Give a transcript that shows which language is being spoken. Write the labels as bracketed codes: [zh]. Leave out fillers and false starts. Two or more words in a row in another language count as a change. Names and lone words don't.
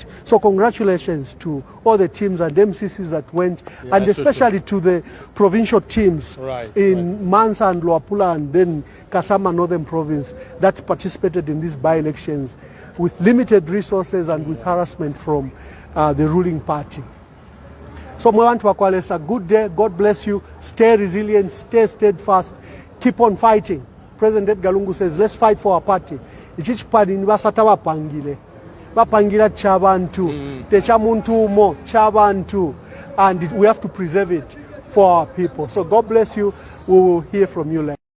[en] So congratulations to all the teams and MCCs that went, and especially to the provincial teams in Mansa and Luapula and then Kasama Northern Province that participated in these by-elections with limited resources and with harassment from the ruling party. So Mwantu Wakwalesa, good day, God bless you, stay resilient, stay steadfast, keep on fighting. President Edgar Lungu says, let's fight for our party. [bem] Ichichipani nibasata wapangile. Wapangira chabantu, techa muntu umo, chabantu, [en] and we have to preserve it for our people. So God bless you, we will hear from you later.